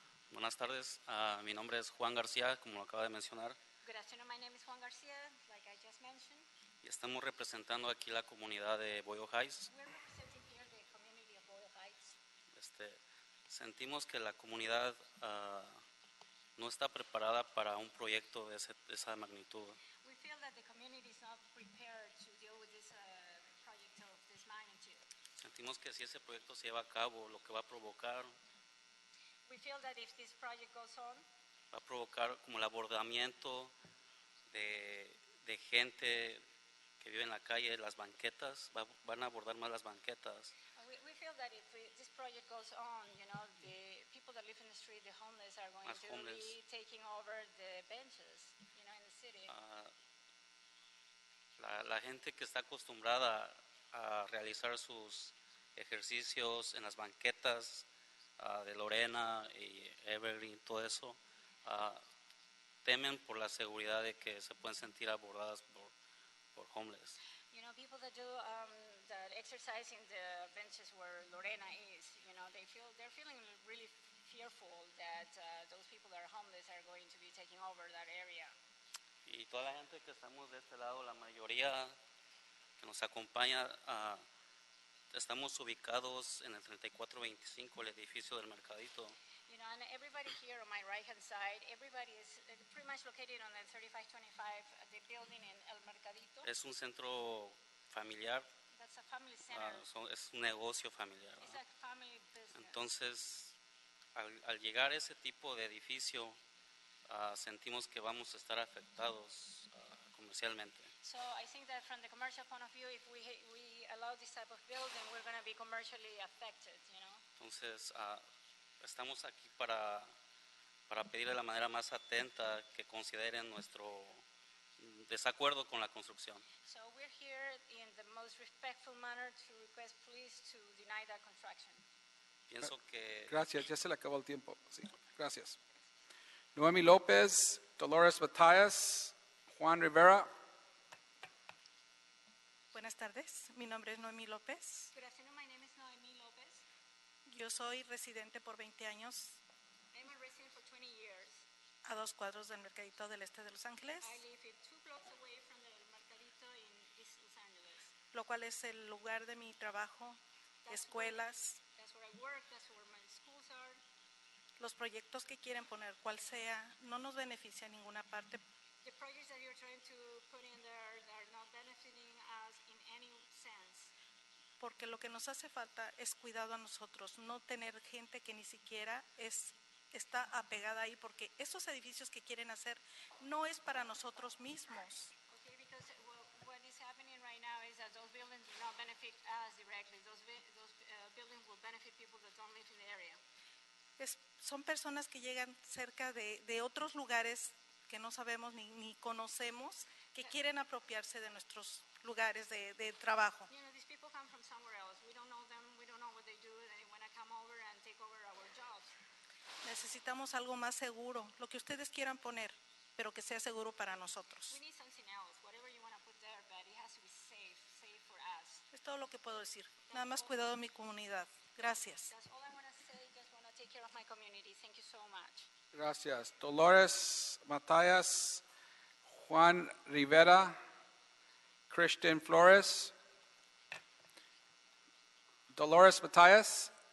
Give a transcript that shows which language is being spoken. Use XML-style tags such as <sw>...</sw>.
<es>Buenas tardes, mi nombre es Juan García, como lo acaba de mencionar,</es> <en>Good afternoon, my name is Juan Garcia, like I just mentioned.</en> <es>y estamos representando aquí la comunidad de Boyle Heights.</es> <en>We're representing here the community of Boyle Heights.</en> <es>Sentimos que la comunidad no está preparada para un proyecto de esa magnitud.</es> <en>We feel that the community is not prepared to deal with this project of this magnitude.</en> <es>Sentimos que si ese proyecto se lleva a cabo, lo que va a provocar</es> <en>We feel that if this project goes on,</en> <es>va a provocar como el abordamiento de gente que vive en la calle, las banquetas, van a abordar más las banquetas.</es> <en>we feel that if this project goes on, you know, the people that live in the street, the homeless, are going</en> <es>Más</es> <en>to homeless. be taking over the benches, you know, in the city.</en> <es>La gente que está acostumbrada a realizar sus ejercicios en las banquetas de Lorena y Evergreen, todo eso, temen por la seguridad de que se pueden sentir abordadas por homeless.</es> <en>You know, people that do that exercise in the benches where Lorena is, you know, they're feeling really fearful that those people that are homeless are going to be taking over that area.</en> <es>Y toda la gente que estamos de este lado, la mayoría que nos acompaña, estamos ubicados en el 3425, el edificio del Mercadito.</es> <en>You know, and everybody here on my right-hand side, everybody is pretty much located on the 3525, the building in El Mercadito.</en> <es>Es un centro familiar,</es> <en>That's a family center.</en> <es>es un negocio familiar,</es> <en>It's</en> <es>¿no?</es> <en>a family business.</en> <es>Entonces, al llegar a ese tipo de edificio, sentimos que vamos a estar afectados comercialmente.</es> <en>So I think that from the commercial point of view, if we allow this type of building, we're going to be commercially affected, you know.</en> <es>Entonces, estamos aquí para pedir de la manera más atenta que consideren nuestro desacuerdo con la construcción.</es> <en>So we're here in the most respectful manner to request police to deny that construction.</en> <es>Pienso que... Gracias, ya se le acabó el tiempo. Sí, gracias. Noemi López, Dolores Matias, Juan Rivera. Buenas tardes, mi nombre es Noemí López.</es> <en>Good afternoon, my name is Noemi Lopez.</en> <es>Yo soy residente por 20 años.</es> <en>I'm a resident for 20 years.</en> <es>a 2 cuadros del Mercadito del Este de Los Ángeles,</es> <en>I live 2 blocks away from the Mercadito in East Los Angeles.</en> <es>lo cual es el lugar de mi trabajo, escuelas,</es> <en>That's where I work, that's where my schools are.</en> <es>los proyectos que quieren poner, cual sea, no nos beneficia en ninguna parte.</es> <en>The projects that you're trying to put in there are not benefiting us in any sense.</en> <es>Porque lo que nos hace falta es cuidado a nosotros, no tener gente que ni siquiera está apegada ahí, porque esos edificios que quieren hacer no es para nosotros mismos.</es> <en>Okay, because what is happening right now is that those buildings do not benefit us directly. Those buildings will benefit people that don't live in the area.</en> <es>Son personas que llegan cerca de otros lugares que no sabemos ni conocemos, que quieren apropiarse de nuestros lugares de trabajo.</es> <en>You know, these people come from somewhere else. We don't know them. We don't know what they do. They want to come over and take over our jobs.</en> <es>Necesitamos algo más seguro, lo que ustedes quieran poner, pero que sea seguro para nosotros.</es> <en>We need something else. Whatever you want to put there, but it has to be safe for us.</en> <es>Es todo lo que puedo decir. Nada más cuidado de mi comunidad. Gracias.</es> <en>That's all I want to say. Just want to take care of my community. Thank you so much.</en> <es>Gracias. Dolores Matías, Juan Rivera, Christian Flores. Dolores Matías.</es>